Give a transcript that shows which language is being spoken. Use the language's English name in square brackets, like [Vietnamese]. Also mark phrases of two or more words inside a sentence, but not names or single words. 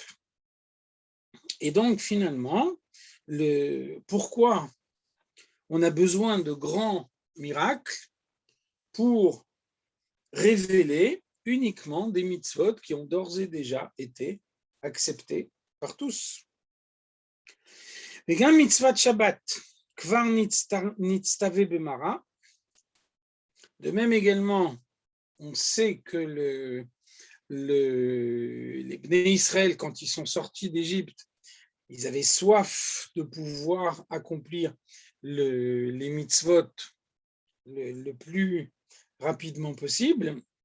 [French] Et donc, finalement, pourquoi on a besoin de grands miracles pour révéler uniquement des mitzvot qui ont d'ores et déjà été acceptés par tous. [Hebrew] וגם מצוות שבת כבר נצטווה במראה. [French] De même également, on sait que les Bnei Israël, quand ils sont sortis d'Égypte, ils avaient soif de pouvoir accomplir les mitzvot le plus rapidement possible.